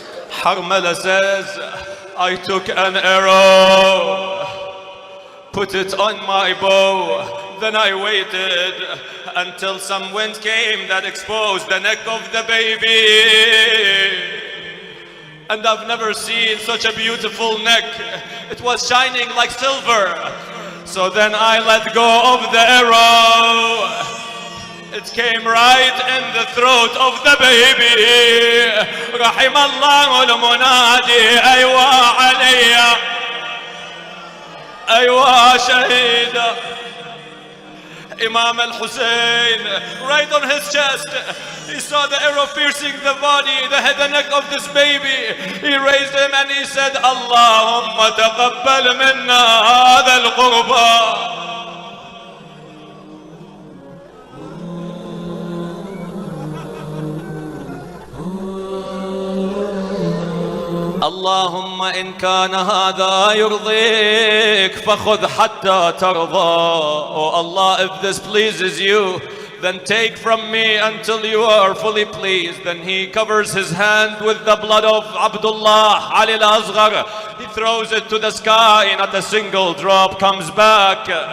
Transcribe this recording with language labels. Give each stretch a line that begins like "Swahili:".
English: Harmala says, I took an arrow, put it on my bow, then I waited until some wind came that exposed the neck of the baby. And I've never seen such a beautiful neck. It was shining like silver. So then I let go of the arrow. It came right in the throat of the baby.
Arabic: رحم الله المنادي أيوة علي أيوة شهيدا.
English: Imam al-Hussein, right on his chest, he saw the arrow piercing the body, the head and neck of this baby. He raised him and he said,
Arabic: Allahumma taqabbal minna hadha al-qurba. اللهم إن كان هذا يرضيك فخذ حتى ترضى.
English: Oh Allah, if this pleases you, then take from me until you are fully pleased. Then he covers his hand with the blood of Abdullah Ali al-Asghar. He throws it to the sky, not a single drop comes back.